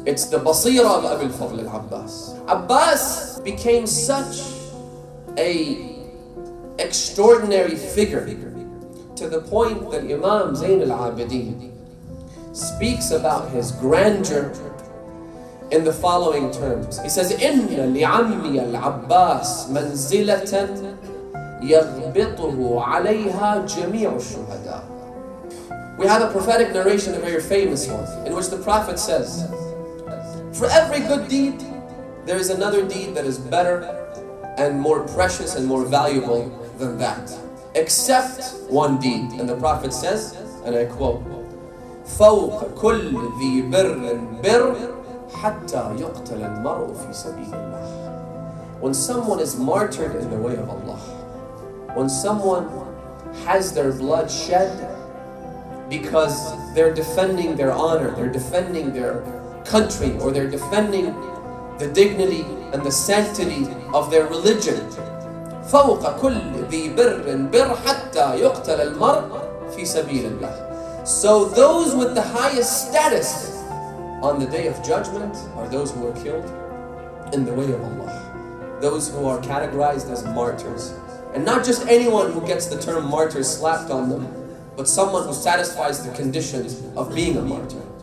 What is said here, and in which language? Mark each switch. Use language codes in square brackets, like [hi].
[en] It's the basira of Abul-Fadhl Abbas. Abbas became such an extraordinary figure to the point that Imam Zayn al-Abidin speaks about his grandeur in the following terms. He says, [ar] إِنَّ لِعَمِّيَ الْعَبَّاسِ مَنْزِلَةً يَغْبِطُهُ عَلَيْهَا جَمِيعُ الشُّهَدَاءِ. [en] We have a prophetic narration, a very famous one, in which the Prophet says, for every good deed, there is another deed that is better and more precious and more valuable than that, except one deed. And the Prophet says, and I quote, [ar] فَوْقَ كُلِّ ذِي بِرٍّ بِرٍّ حَتَّى يُقْتَلَ الْمَرْءُ فِي سَبِيلِ اللَّهِ. [en] When someone is martyred in the way of Allah, when someone has their blood shed because they're defending their honor, they're defending their country, or they're defending the dignity and the sanctity of their religion. [ar] فوق كل ذي بر بر حتى يقتل المرء في سبيل الله. [en] So those with the highest status on the day of judgment are those who are killed in the way of Allah. Those who are categorized as martyrs. And not just anyone who gets the term martyr slapped on them, but someone who satisfies the conditions of being a martyr.